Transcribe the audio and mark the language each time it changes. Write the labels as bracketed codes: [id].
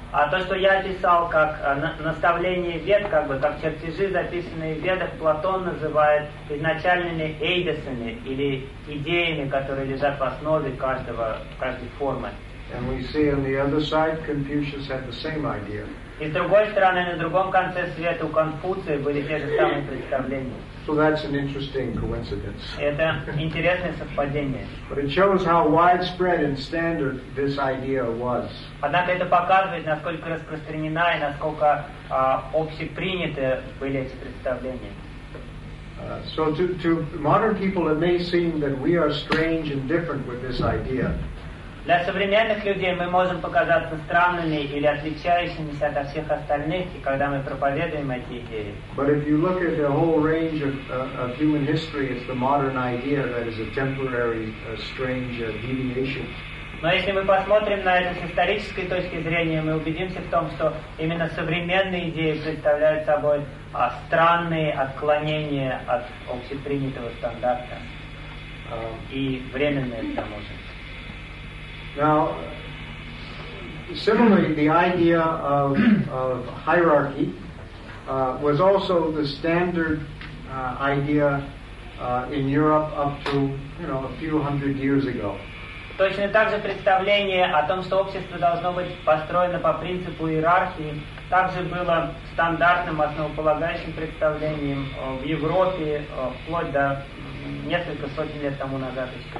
[ru] То, что я описал как наставление Вед, как бы как чертежи, записанные в Ведах, Платон называет изначальными эйдосами или идеями, которые лежат в основе каждой формы. [en] And we see on the other side, Confucius had the same idea. [ru] И с другой стороны, на другом конце света у Конфуция были те же самые представления. [en] So that's an interesting coincidence. [ru] Это интересное совпадение. [en] But it shows how widespread and standard this idea was. [ru] Однако это показывает, насколько распространена и насколько общеприняты были эти представления. [en] So to modern people, it may seem that we are strange and different with this idea. [ru] Для современных людей мы можем показаться странными или отличающимися от всех остальных, и когда мы проповедуем эти идеи. [en] But if you look at the whole range of human history, it's the modern idea that is a temporary, strange deviation. [ru] Но если мы посмотрим на это с исторической точки зрения, мы убедимся в том, что именно современные идеи представляют собой странные отклонения от общепринятого стандарта и временные к тому же. [en] Now, similarly, the idea of hierarchy was also the standard idea in Europe up to, you know, a few hundred years ago. [ru] Точно так же представление о том, что общество должно быть построено по принципу иерархии, также было стандартным, основополагающим представлением в Европе вплоть до несколько сотен лет тому назад.